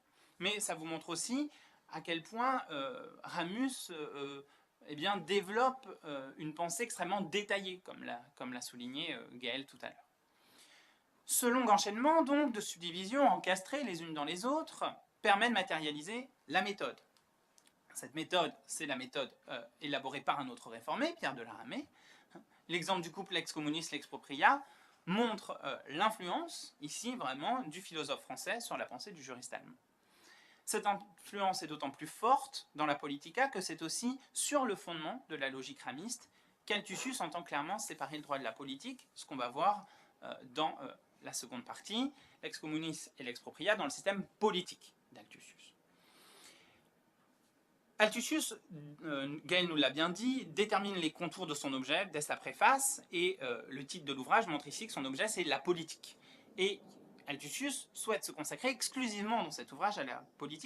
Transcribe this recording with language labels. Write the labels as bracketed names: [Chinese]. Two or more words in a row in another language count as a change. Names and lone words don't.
[French] Mais ça vous montre aussi à quel point Ramus développe une pensée extrêmement détaillée, comme l'a souligné Gaël tout à l'heure. Ce long enchaînement donc de subdivisions encastrées les unes dans les autres permet de matérialiser la méthode. Cette méthode, c'est la méthode élaborée par un autre réformé, Pierre de la Ramée. L'exemple du couple [Latin] lex communis lex propria [French] montre l'influence, ici vraiment, du philosophe français sur la pensée du juriste allemand. Cette influence est d'autant plus forte dans la politica que c'est aussi sur le fondement de la logique ramiste qu'Altusius entend clairement séparer le droit de la politique, ce qu'on va voir dans la seconde partie, [Latin] lex communis et lex propria, [French] dans le système politique d'Altusius. Altusius, Gaël nous l'a bien dit, détermine les contours de son objet dès sa préface, et le titre de l'ouvrage montre ici que son objet c'est la politique. Et Altusius souhaite se consacrer exclusivement dans cet ouvrage à la politique.